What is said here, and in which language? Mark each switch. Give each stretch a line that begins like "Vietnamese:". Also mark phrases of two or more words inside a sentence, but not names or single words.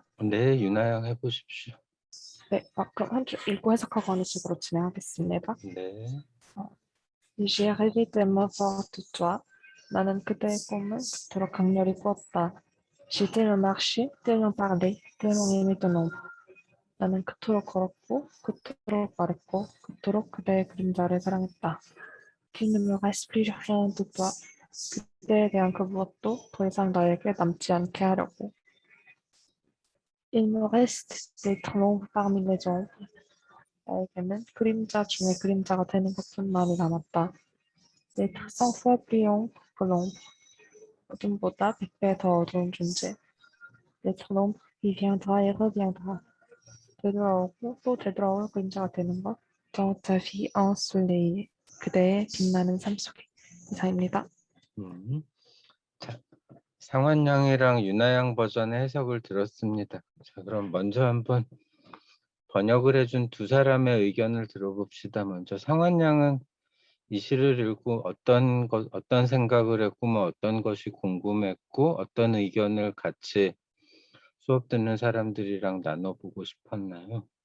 Korean: 네, 유나양 해보십시오. 네, 그럼 한 줄 읽고 해석하고 하는 식으로 진행하겠습니다. 네.
French: J'ai rêvé tellement fort de toi.
Korean: 나는 그대의 꿈을 그토록 강렬히 꾸었다.
French: J'ai tellement marché, tellement parlé, tellement aimé ton ombre.
Korean: 나는 그토록 걸었고, 그토록 말했고, 그토록 그대의 그림자를 사랑했다.
French: Qu'il ne me reste plus rien de toi.
Korean: 그대에 대한 그 무엇도 더 이상 나에게 남지 않게 하려고.
French: Il me reste d'être l'ombre parmi les ombres.
Korean: 나에게는 그림자 중에 그림자가 되는 것뿐만이 남았다.
French: D'être 100 fois plus ombre que l'ombre.
Korean: 어둠보다 100배 더 어두운 존재.
French: D'être l'ombre qui viendra et reviendra.
Korean: 되돌아오고 또 되돌아올 그림자가 되는 것.
French: Dans ta vie ensoleillée.
Korean: 그대의 빛나는 삶 속에. 이상입니다. 자, 상환양이랑 유나양 버전의 해석을 들었습니다. 자, 그럼 먼저 한번 번역을 해준 두 사람의 의견을 들어봅시다. 먼저 상환양은 이 시를 읽고 어떤 생각을 했고, 뭐 어떤 것이 궁금했고, 어떤 의견을 같이 수업 듣는 사람들이랑 나눠보고 싶었나요?